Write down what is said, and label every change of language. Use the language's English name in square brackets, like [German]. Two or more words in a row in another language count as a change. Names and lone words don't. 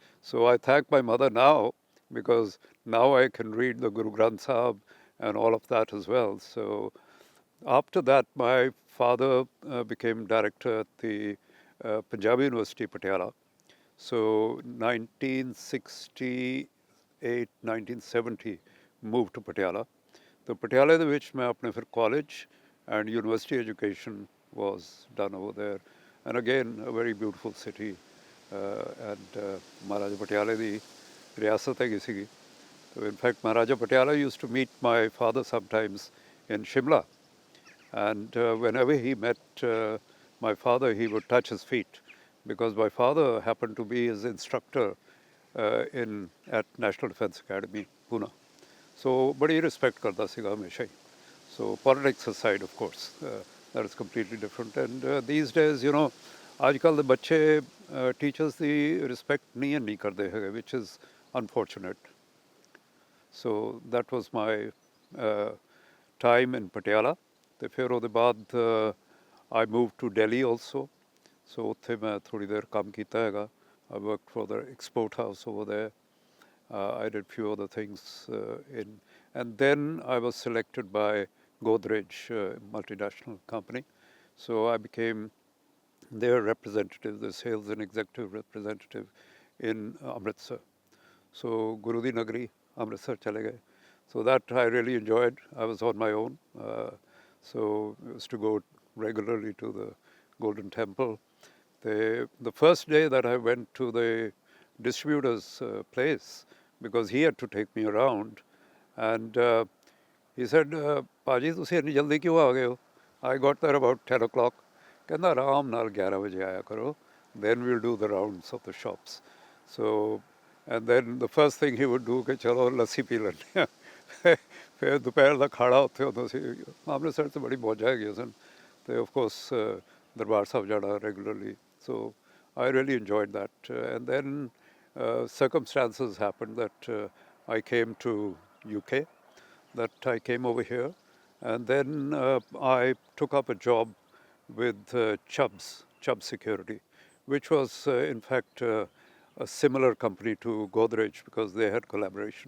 [English] So I thank my mother now because now I can read the Guru Granth Sahib and all of that as well. So after that, my father became director at the Punjabi University, Patiala. So 1968, 1970, moved to Patiala. So Patiala [Punjabi] ਦੇ ਵਿੱਚ ਮੈਂ ਆਪਣੇ ਫਿਰ [English] college and university education was done over there. And again, a very beautiful city. [Punjabi] And Maharaja Patiala ਦੀ ਰਿਆਸਤ ਹੈਗੀ ਸੀਗੀ. [English] So in fact, Maharaja Patiala used to meet my father sometimes in Shimla. And whenever he met my father, he would touch his feet because my father happened to be his instructor at National Defence Academy, Pune. [Punjabi] So, ਬੜੀ respect ਕਰਤਾ ਸੀਗਾ ਹਮੇਸ਼ਾ ਹੀ. [English] So, politics aside, of course, that is completely different. And these days, you know, [Punjabi] ਅੱਜਕੱਲ੍ਹ ਦੇ ਬੱਚੇ teachers ਦੀ respect ਨਹੀਂ ਕਰਤੇ ਹੈ, [English] which is unfortunate. So that was my time in Patiala. [Punjabi] ਤੇ ਫਿਰ ਉਹਦੇ ਬਾਅਦ [English] I moved to Delhi also. [Punjabi] So ਉੱਥੇ ਮੈਂ ਥੋੜੀ ਦੇਰ ਕੰਮ ਕੀਤਾ ਹੈਗਾ. [English] I worked for the export house over there. I did few other things and then I was selected by Godrej, multinational company. So I became their representative, the sales and executive representative in Amritsar. [Punjabi] So Guru Di Nagari, Amritsar ਚਲੇ ਗਏ. [English] So that I really enjoyed. I was on my own. So I used to go regularly to the Golden Temple. The first day that I went to the distributor's place, because he had to take me around, and he said, [Punjabi] Paji, ਤੁਸੀਂ ਇੰਨੀ ਜਲਦੀ ਕਿਉਂ ਆ ਗਏ ਹੋ? [English] I got there about 10 o'clock. [Punjabi] ਕਹਿੰਦਾ ਆਰਾਮ ਨਾਲ 11 ਵਜੇ ਆਇਆ ਕਰੋ. [English] Then we'll do the rounds of the shops. So, and then the first thing he would do [Punjabi] ਕਿ ਚਲੋ ਲੱਸੀ ਪੀ ਲੈਂਦੇ ਆ. ਫਿਰ ਦੁਪਹਿਰ ਦਾ ਖਾਣਾ ਉੱਥੇ ਹੁੰਦਾ ਸੀ. ਅੰਮ੍ਰਿਤਸਰ 'ਚ ਬੜੀ ਮੌਜਾਂ ਹੈਗੀਆਂ ਸਨ. ਤੇ [English] of course [Punjabi] ਦਰਬਾਰ ਸਾਹਿਬ ਜਾਣਾ ਰੈਗੂਲਰਲੀ. [English] So I really enjoyed that. And then circumstances happened that I came to UK, that I came over here. And then I took up a job with Chubb Security, which was in fact a similar company to Godrej because they had collaboration.